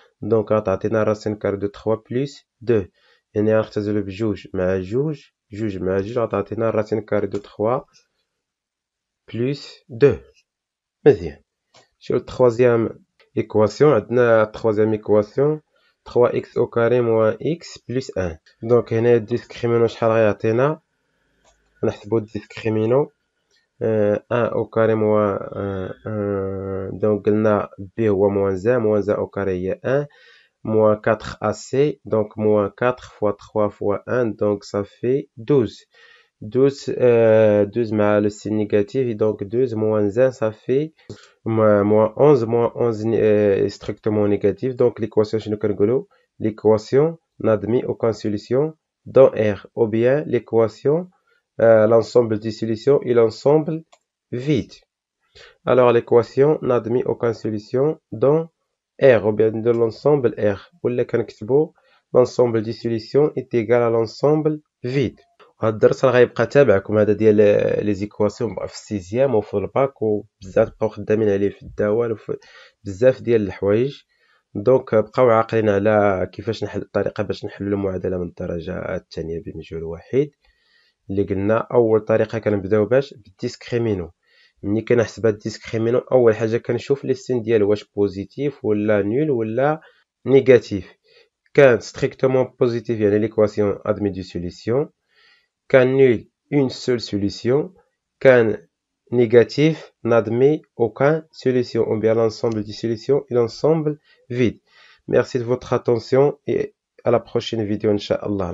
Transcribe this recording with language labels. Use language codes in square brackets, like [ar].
[ar] دونك غتعطينا راسين [fr] كار دو 3 بلس 2. [ar] يعني غنختزلو بجوج مع جوج جوج مع جوج غتعطينا راسين كار دو 3 بلس 2. مزيان. شوف التخوازيام ايكواسيون. عندنا التخوازيام ايكواسيون [fr] 3x au carré moins x plus 1. [ar] دونك هنا الديسكريمينو شحال غيعطينا. نحسبو الديسكريمينو [fr] 1 au carré moins 1. Donc [ar] قلنا [fr] b [ar] هو [fr] moins 1 moins 1 au carré [ar] هي [fr] 1 moins 4ac. donc moins 4 fois 3 fois 1 donc ça fait 12. 12 [ar] مع [fr] le signe négatif et donc 12 moins 1 ça fait moins 11. moins 11 est strictement négatif. donc l'équation [ar] شنو كنقولو [fr] l'équation n'admet aucune solution dans R ou bien l'équation l'ensemble des solutions et l'ensemble vide. Alors l'équation n'admet aucune solution dans R ou bien de l'ensemble R. [ar] ولا كنكتبو [fr] l'ensemble des solutions est égal à l'ensemble vide. [ar] هاد الدرس راه غيبقى تابعكم هذا ديال [fr] لي زيكواسيون [ar] في السيزيام وفي الباك وبزاف بقاو خدامين عليه في الدوال وفي بزاف ديال الحوايج. دونك بقاو عاقلين على كيفاش نحل الطريقه باش نحلوا المعادله من الدرجه الثانيه بمجهول واحد. اللي قلنا اول طريقه كنبداو باش بالديسكريمينو. ملي كنحسب هاد الديسكريمينو اول حاجه كنشوف لي سين ديالو واش بوزيتيف ولا نول ولا نيجاتيف. كان [fr] ستريكتومون بوزيتيف [ar] يعني [fr] ليكواسيون ادمي دو سوليسيون. [ar] كان [fr] نول اون سول سوليسيون. [ar] كان [fr] négatif n'admet aucune solution ou bien l'ensemble des solutions et l'ensemble vide. Merci de votre attention et à la prochaine vidéo Inch'Allah.